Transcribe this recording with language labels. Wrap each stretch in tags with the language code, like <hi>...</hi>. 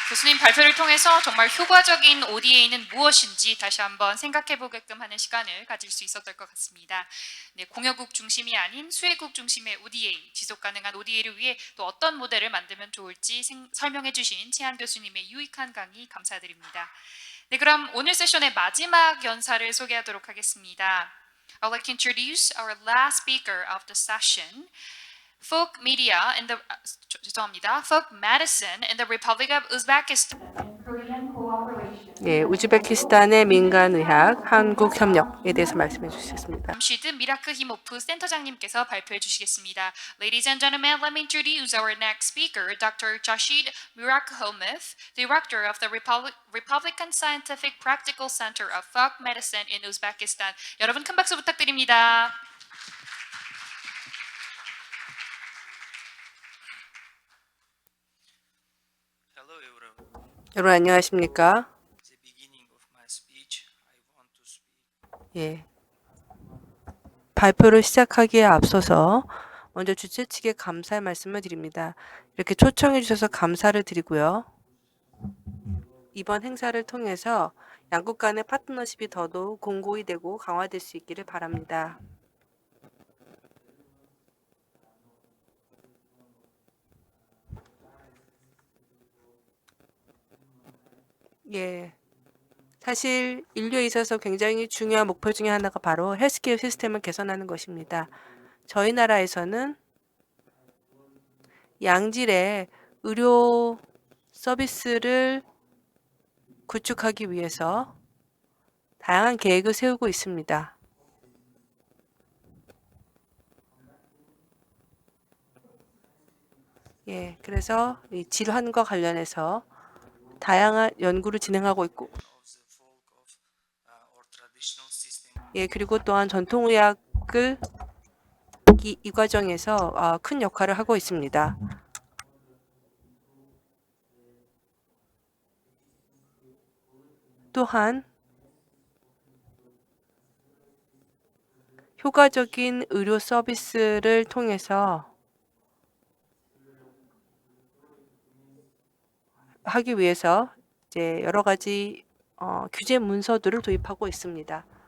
<ko>교수님 발표를 통해서 정말 효과적인 ODA는 무엇인지 다시 한번 생각해 보게끔 하는 시간을 가질 수 있었던 것 같습니다. 네, 공여국 중심이 아닌 수혜국 중심의 ODA, 지속 가능한 ODA를 위해 또 어떤 모델을 만들면 좋을지 설명해 주신 최한 교수님의 유익한 강의 감사드립니다. 네, 그럼 오늘 세션의 마지막 연사를 소개하도록 하겠습니다.</ko> <en>I would like to introduce our last speaker of the session. Folk medicine in the Republic of Uzbekistan. and Korean cooperation.</en> <ko>예, 우즈베키스탄의 민간의학 한국 협력에 대해서 말씀해 주셨습니다. 잠시드 미라크 히모프 센터장님께서 발표해 주시겠습니다.</ko> <en>Ladies and gentlemen, let me introduce our next speaker, Dr. Jashid Mirakhomov, Director of the Republican Scientific Practical Center of Folk Medicine in Uzbekistan.</en> <ko>여러분 큰 박수 부탁드립니다.</ko> <en>Hello everyone.</en> <ko>여러분 안녕하십니까?</ko> <en>At the beginning of my speech, I want to speak</en> <ko>예. 발표를 시작하기에 앞서서 먼저 주최 측에 감사의 말씀을 드립니다. 이렇게 초청해 주셔서 감사를 드리고요. 이번 행사를 통해서 양국 간의 파트너십이 더더욱 공고히 되고 강화될 수 있기를 바랍니다. 예. 사실 인류에 있어서 굉장히 중요한 목표 중에 하나가 바로 헬스케어 시스템을 개선하는 것입니다. 저희 나라에서는 양질의 의료 서비스를 구축하기 위해서 다양한 계획을 세우고 있습니다. 예, 그래서 이 질환과 관련해서 다양한 연구를 진행하고 있고,</ko> <en>of the folk of or traditional system</en> <ko>예, 그리고 또한 전통의학을 이 과정에서 큰 역할을 하고 있습니다. 또한 효과적인 의료 서비스를 통해서 하기 위해서 이제 여러 가지 규제 문서들을 도입하고 있습니다.</ko>